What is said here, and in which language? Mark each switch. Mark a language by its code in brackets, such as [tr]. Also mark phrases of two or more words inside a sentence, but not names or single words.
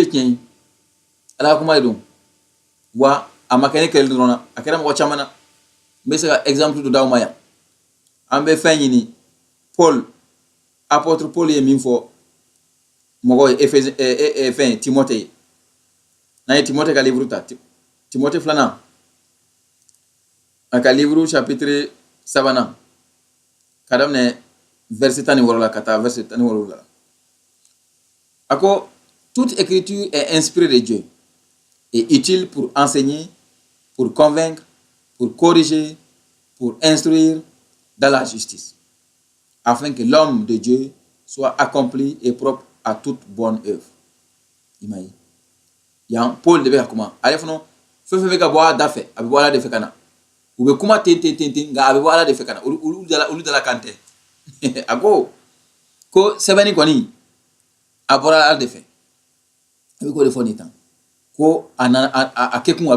[bm] ye tiɲɛ ye ala ka kuma de don wa a ma kɛ ne kɛlɛ dɔrɔn na a kɛra mɔgɔ caman na n bɛ se ka exemple dɔ d'aw ma yan an bɛ fɛn ɲini apôtre Paul ye min fɔ mɔgɔw ye fɛn Timothée ye n'an ye Timothée ka livre ta Timothée filanan a ka livre chapitre 3 ka daminɛ verset 16 la ka taa verset 17 la a ko [fr] toute écriture est inspirée de Dieu et utile pour enseigner, pour convaincre, pour corriger, pour instruire dans la justice, afin que l'homme de Dieu soit accompli et propre à toute bonne œuvre. Imagine. [bm] Yan Paul de bɛ ka kuma ale fana fɛn fɛn bɛ ka bɔ a da fɛ a bɛ bɔ ala de fɛ ka na u bɛ kuma ten nka a bɛ bɔ ala de fɛ ka na olu dala kan tɛ a ko sɛbɛnni kɔni a bɔra ala de fɛ a bɛ k'o de fɔ nin tan ko a kɛ kun a bɛ